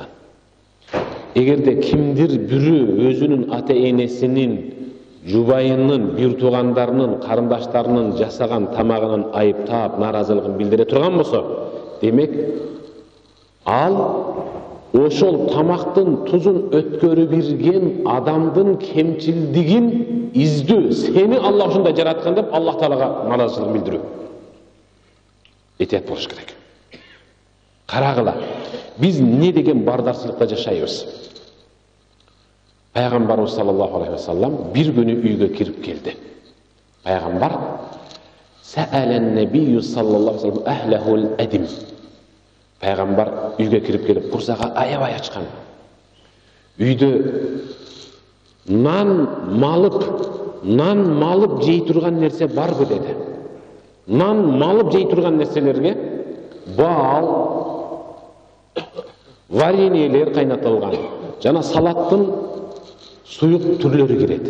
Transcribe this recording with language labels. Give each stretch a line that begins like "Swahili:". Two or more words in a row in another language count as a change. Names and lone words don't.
Kyrgyz: Эгерде кимдир бирөө өзүнүн ата-энесинин, жубайынын, бир туугандарынын, карындаштарынын жасаган тамагынын айыптап, наразылыгын билдире турган болсо, демек ал ошол тамактын тузун өткөрү бирген адамдын кемчилдигин издөө, сени Аллах ушундай жараткан деп Аллах Таалага наразылык билдирүү. Этият болуш керек. Карагыла, биз не деген бардарчылыкта жашайбыз? Пайгамбарыбыз
Arabic: صلى الله عليه وسلم
Kyrgyz: бир күнү үйгө кирип келди. Пайгамбар саалан набию саллаллаху алейхи ва саллам ахлахул адим. Пайгамбар үйгө кирип келип курсага аябай ачкан. Үйдө нан малып жей турган нерсе барбы деди. Нан малып жей турган нерселерге бал, вареньелер кайнатылган жана салаттын суюк түрлөрү кирет.